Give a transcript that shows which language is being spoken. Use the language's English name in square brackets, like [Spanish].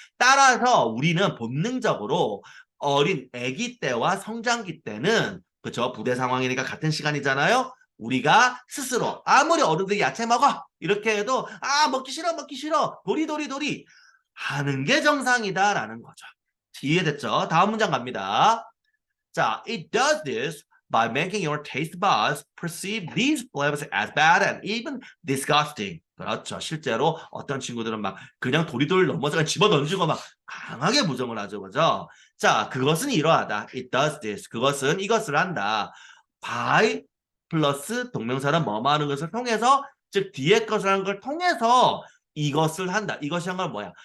[Korean] 따라서 우리는 본능적으로 어린 아기 때와 성장기 때는 그렇죠? 부대 상황이니까 같은 시간이잖아요. 우리가 스스로 아무리 어른들이 야채 먹어 이렇게 해도 먹기 싫어 먹기 싫어 도리도리 하는 게 정상이다라는 거죠. 이해됐죠? 다음 문장 갑니다. [English] 자, it does this by making your taste buds perceive these flavors as bad and even disgusting. [Korean] 그렇죠. 실제로 어떤 친구들은 막 그냥 도리도리 넘어서 집어 던지고 막 강하게 부정을 하죠. 그죠? 자, 그것은 이러하다. [English] It does this. [Korean] 그것은 이것을 한다. by 플러스 동명사는 뭐뭐 하는 것을 통해서 즉 뒤에 것을 하는 걸 통해서 이것을 한다. 이것이 한 건 뭐야?